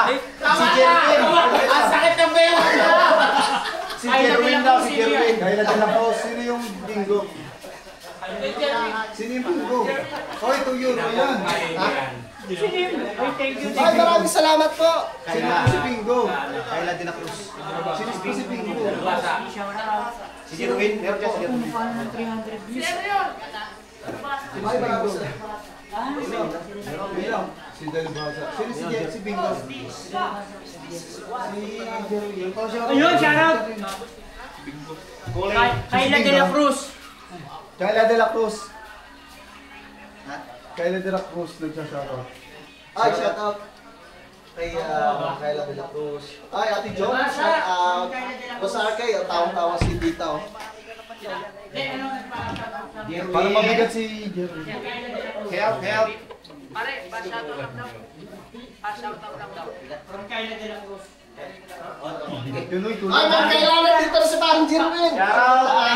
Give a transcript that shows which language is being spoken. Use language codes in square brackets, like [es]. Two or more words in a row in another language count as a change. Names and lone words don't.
[tl] Si Jerwin. Ang sakit ng bayo. Si Jerwin daw, si Jerwin. Kaya na po, sino yung bingo? Sino yung bingo? Oh, ito yun. Ayan. Ay, maraming salamat po. Sino si bingo? Kayla de la Cruz. Sino si bingo? Si Jerwin. Meron siya si Jerwin. Ay, bingo. Si Dalbasa. Sino si bingo? Si Jerwin. Ayun, shoutout! Kayla de la Cruz. Kayla de la Cruz. Kayla de la Cruz nagsashoutout. Ay, shoutout. Kay Kayla de la Cruz. Ay, Ate Jo, shoutout. Basta kay tawang-tawa si Tita. Oh. Para mabigat si Jerry. Help. Pare, pa-shoutout lang daw. Pa-shoutout lang daw. From Kayla de la Cruz. Tuloy. Ay, may kailangan dito na si parang Jerwin. Shoutout.